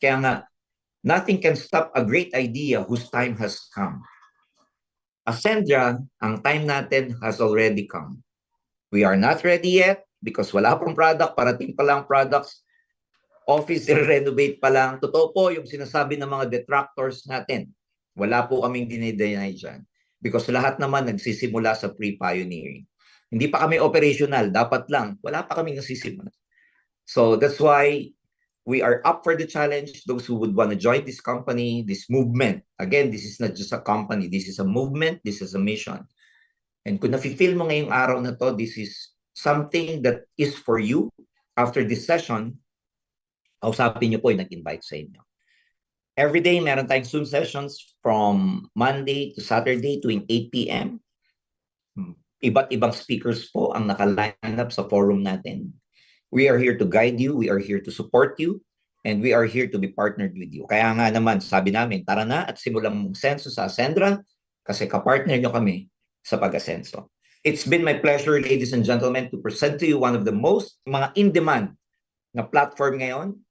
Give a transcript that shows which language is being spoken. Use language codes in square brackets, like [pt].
[tl] Kaya nga, [en] nothing can stop a great idea whose time has come. Ascendra, ang time natin has already come. We are not ready yet because [tl] wala pong product, parating pa lang products, [en] office renovate pa lang. [tl] Totoo po yung sinasabi ng mga detractors natin. Wala po kaming dinideny dyan. Because lahat naman nagsisimula sa pre-pioneering. Hindi pa kami operational, dapat lang. Wala pa kaming nagsisimula. [en] So that's why we are up for the challenge. Those who would want to join this company, this movement. Again, this is not just a company. This is a movement. This is a mission. And [tl] kung nafe-feel mo ngayong araw na to, [en] this is something that is for you. [tl] After this session, kausapin niyo po yung nag-invite sa inyo. [en] Every day, meron tayong Zoom sessions from Monday to Saturday tuwing 8 p.m. [tl] Iba't ibang speakers po ang naka-line up sa forum natin. [en] We are here to guide you, we are here to support you, and we are here to be partnered with you. [tl] Kaya nga naman, sabi namin, tara na at simulang mag-senso sa Ascendra kasi kapartner nyo kami sa pag-asenso. [en] It's been my pleasure, ladies and gentlemen, to present to you one of the most [tl] mga in-demand na [en] platform ngayon.